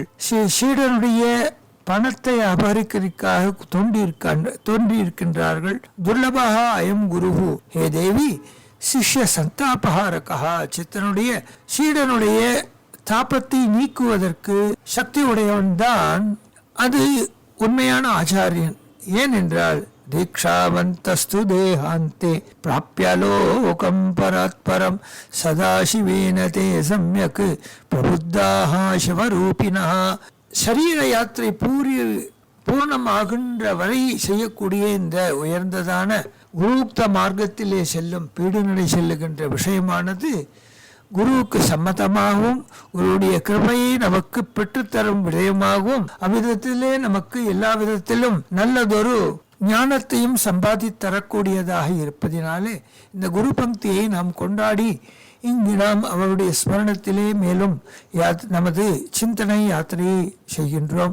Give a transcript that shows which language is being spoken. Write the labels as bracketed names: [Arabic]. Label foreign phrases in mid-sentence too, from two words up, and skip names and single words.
[Tamil] சீடனுடைய பணத்தை அபகரிக்கிறதுக்காக தோன்றியிருக்கின்றார்கள். [Sanskrit] दुर्लभः अयं गुरुः। हे देवि शिष्य सन्तापहारकः. [Tamil] சித்தனுடைய சீடனுடைய தாபத்தை நீக்குவதற்கு சக்தி உடையவன் தான் அது உண்மையான ஆச்சாரியன். [Sanskrit] ஏனென்றால் दीक्षावन्तस्तु देहान्ते प्राप्य लोकं परात्परं सदाशिवेन ते सम्यक् प्रबुद्धाः शिवरूपिणः. [Tamil] சரீர யாத்திரை பூர்ணமாகின்ற வரை செய்யக்கூடிய இந்த உயர்ந்ததான குருக்த மார்க்கத்திலே செல்லும் பீடுநடை செல்லுகின்ற விஷயமானது குருவுக்கு சம்மதமாகவும் குருவுடைய கிருபையை நமக்கு பெற்றுத்தரும் விடயமாகவும் அவ்விதத்திலே நமக்கு எல்லா விதத்திலும் நல்லதொரு ஞானத்தையும் சம்பாதித்தரக்கூடியதாக இருப்பதினாலே இந்த குரு பக்தியை நாம் கொண்டாடி இங்கு நாம் அவருடைய ஸ்மரணத்திலே மேலும் நமது சிந்தனை யாத்திரையை செய்கின்றோம்.